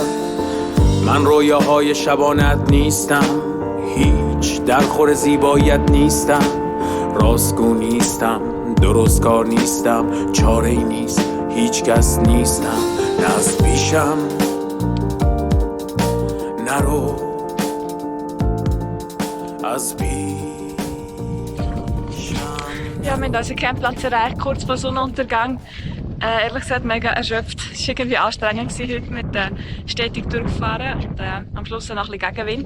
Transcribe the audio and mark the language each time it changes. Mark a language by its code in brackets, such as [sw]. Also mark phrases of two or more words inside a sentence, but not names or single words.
[fa] من رویاهای شبانت نیستم. هیچ درخور زیباییت نیستم. راستگو نیستم، درستکار نیستم. چاره ای نیست، هیچ کس نیستم. نه از پیشم نرو. [de] Ja, wir haben unseren Campplatz erreicht, kurz vor Sonnenuntergang. Ehrlich gesagt, mega erschöpft. Es war irgendwie anstrengend heute mit stetig durchfahren und am Schluss noch ein bisschen Gegenwind.